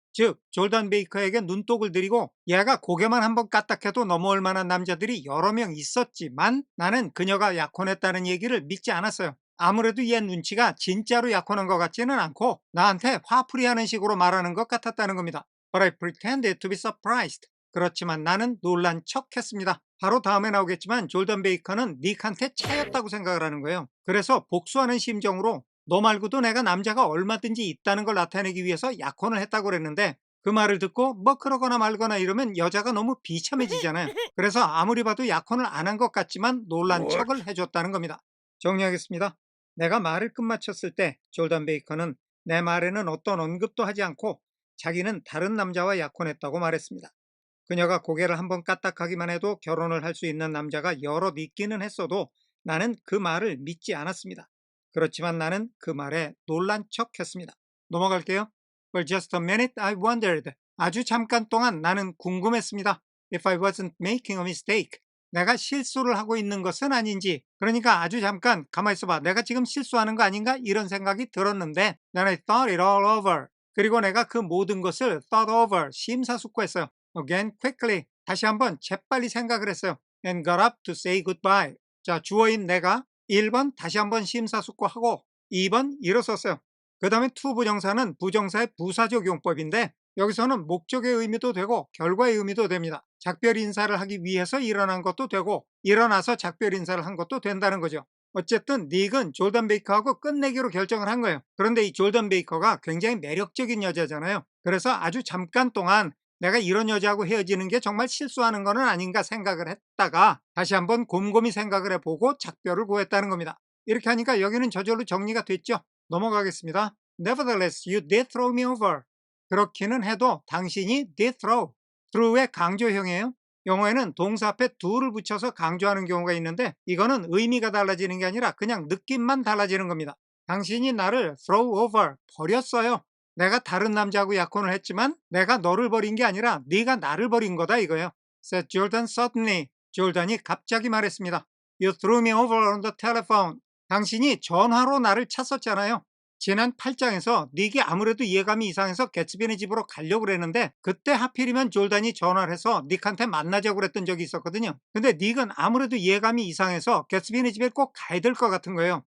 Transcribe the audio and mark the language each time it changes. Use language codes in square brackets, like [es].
[ko] 즉 졸단 베이커에게 눈독을 들이고 얘가 고개만 한번 까딱해도 넘어올 만한 남자들이 여러 명 있었지만 나는 그녀가 약혼했다는 얘기를 믿지 않았어요. 아무래도 얘 눈치가 진짜로 약혼한 것 같지는 않고 나한테 화풀이하는 식으로 말하는 것 같았다는 겁니다. [en] But I pretended to be surprised. [ko] 그렇지만 나는 놀란 척했습니다. 바로 다음에 나오겠지만 졸단 베이커는 닉한테 차였다고 생각을 하는 거예요. 그래서 복수하는 심정으로 너 말고도 내가 남자가 얼마든지 있다는 걸 나타내기 위해서 약혼을 했다고 그랬는데 그 말을 듣고 뭐 그러거나 말거나 이러면 여자가 너무 비참해지잖아요. 그래서 아무리 봐도 약혼을 안 한 것 같지만 놀란 척을 해줬다는 겁니다. 정리하겠습니다. 내가 말을 끝마쳤을 때 졸단 베이커는 내 말에는 어떤 언급도 하지 않고 자기는 다른 남자와 약혼했다고 말했습니다. 그녀가 고개를 한번 까딱하기만 해도 결혼을 할 수 있는 남자가 여럿 있기는 했어도 나는 그 말을 믿지 않았습니다. 그렇지만 나는 그 말에 놀란 척했습니다. 넘어갈게요. [en] For just a minute I wondered. [ko] 아주 잠깐 동안 나는 궁금했습니다. [en] If I wasn't making a mistake. [ko] 내가 실수를 하고 있는 것은 아닌지. 그러니까 아주 잠깐 가만히 있어봐. 내가 지금 실수하는 거 아닌가? 이런 생각이 들었는데 [en] Then I thought it all over. [ko] 그리고 내가 그 모든 것을 [en] thought over, [ko] 심사숙고했어요. [en] Again quickly. [ko] 다시 한번 재빨리 생각을 했어요. [en] And got up to say goodbye. [ko] 자, 주어인 내가 1번 다시 한번 심사숙고하고 2번 일어섰어요. 그 다음에 to 부정사는 부정사의 부사적 용법인데 여기서는 목적의 의미도 되고 결과의 의미도 됩니다. 작별 인사를 하기 위해서 일어난 것도 되고 일어나서 작별 인사를 한 것도 된다는 거죠. 어쨌든 닉은 졸단 베이커하고 끝내기로 결정을 한 거예요. 그런데 이 졸단 베이커가 굉장히 매력적인 여자잖아요. 그래서 아주 잠깐 동안 내가 이런 여자하고 헤어지는 게 정말 실수하는 거는 아닌가 생각을 했다가 다시 한번 곰곰이 생각을 해보고 작별을 구했다는 겁니다. 이렇게 하니까 여기는 저절로 정리가 됐죠. 넘어가겠습니다. [en] Nevertheless, you did throw me over. [ko] 그렇기는 해도 당신이 [en] did throw. [ko] throw의 강조형이에요. 영어에는 동사 앞에 do를 붙여서 강조하는 경우가 있는데 이거는 의미가 달라지는 게 아니라 그냥 느낌만 달라지는 겁니다. 당신이 나를 [en] throw over, [ko] 버렸어요. 내가 다른 남자하고 약혼을 했지만 내가 너를 버린 게 아니라 네가 나를 버린 거다 이거예요. [en] said Jordan suddenly. [ko] 졸단이 갑자기 말했습니다. [en] You threw me over on the telephone. [ko] 당신이 전화로 나를 찼었잖아요. 지난 8장에서 닉이 아무래도 이해감이 이상해서 개츠비네 집으로 가려고 그랬는데 그때 하필이면 졸단이 전화를 해서 닉한테 만나자고 그랬던 적이 있었거든요. 근데 닉은 아무래도 이해감이 이상해서 개츠비네 집에 꼭 가야 될 것 같은 거예요.